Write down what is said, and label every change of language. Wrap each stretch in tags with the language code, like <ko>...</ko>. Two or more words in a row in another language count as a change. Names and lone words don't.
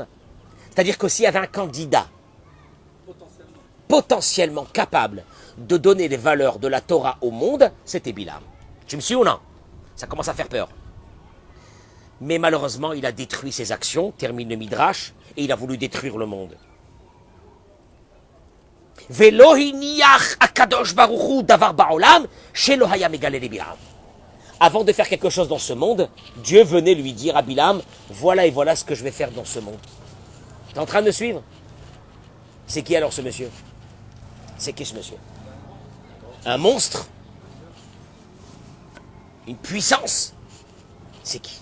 <fr>C'est-à-dire que s'il y avait un candidat potentiellement capable de donner les valeurs de la Torah au monde, c'était Bilham. Tu me suis ou non? Ça commence à faire peur. Mais malheureusement, il a détruit ses actions, termine le Midrash, et il a voulu détruire le monde.</fr> <he>ולא הניח הקדוש ברוכהו דבר בעולם שלא היה מגלה ל בלעם.</he> <fr>Avant de faire quelque chose dans ce monde, Dieu venait lui dire à Bilam, voilà et voilà ce que je vais faire dans ce monde. T'es en train de me suivre? C'est qui alors ce monsieur? C'est qui ce monsieur? Un monstre? Une puissance? C'est qui?</fr>